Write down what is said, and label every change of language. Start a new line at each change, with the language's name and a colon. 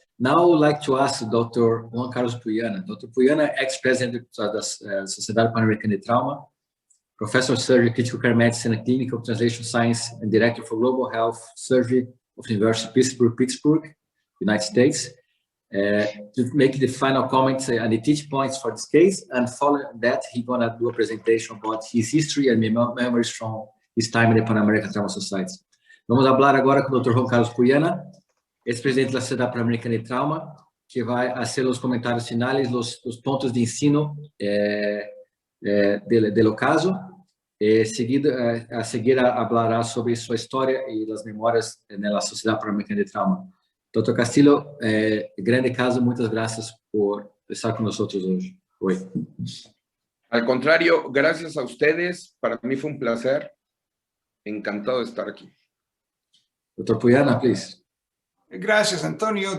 English: Now I would like to ask Dr. Juan Carlos Puyana. Dr. Puyana, ex-president da Sociedade Pan-Americana de Trauma, Professor of Surgery, Critical Care Medicine, and Clinical Translation Science, and Director for Global Health Surgery of the University of Pittsburgh, United States. To make the final comments and the teach points for this case, and following that, he's gonna do a presentation about his history and memories from his time in the Pan-American Trauma Society.
Portuguese: Vamos falar agora com o Dr. Juan Carlos Puyana, ex-presidente da Sociedade Pan-Americana de Trauma, que vai fazer os comentários finais, os pontos de ensino do caso. A seguir falará sobre sua história e as memórias na Sociedade Pan-Americana de Trauma.
Spanish: Dr. Castillo, grande caso, muchas gracias por estar con nosotros hoy. Al contrario, gracias a ustedes. Para mí fue un placer. Encantado de estar aquí.
English: Dr. Puyana, please.
Spanish: Gracias, Antonio.